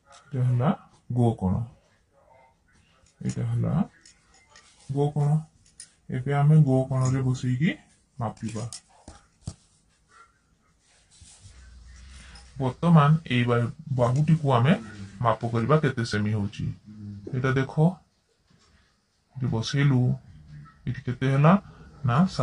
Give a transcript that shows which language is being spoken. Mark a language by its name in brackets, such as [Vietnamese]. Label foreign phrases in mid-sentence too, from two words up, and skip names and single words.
[Assamese] এটা হলা গো কোণ এটা হলা গো কোণ [Odia] ଏବେ ଆମେ ଗୋ କୋଣରେ ବସେଇକି ମାପିବା ବର୍ତ୍ତମାନ ଏଇ ବାହୁଟିକୁ ଆମେ ମାପ କରିବା କେତେ ସେମି ହଉଛି ଏଇଟା ଦେଖ ଏଠି ବସେଇଲୁ ଏଠି କେତେ ହେଲା ନା